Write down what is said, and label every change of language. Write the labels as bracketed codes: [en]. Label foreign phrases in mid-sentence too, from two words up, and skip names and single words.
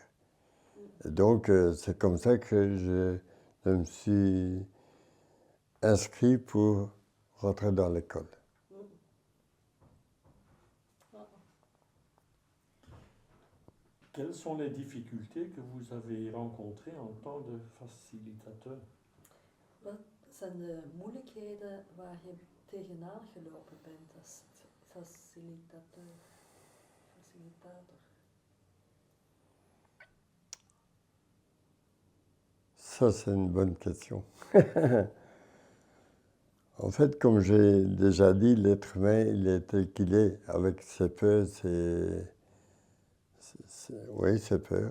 [fr] Et donc, c'est comme ça que je me suis inscrit pour rentrer dans l'école. Quelles sont les difficultés que vous avez rencontrées en tant que facilitateur? [nl] Wat zijn de moeilijkheden waar je tegenaan gelopen bent als facilitator? [fr] Ça, c'est une bonne question. En fait, comme j'ai déjà dit, l'être humain, il est tel qu'il est, avec ses peurs, ses peurs.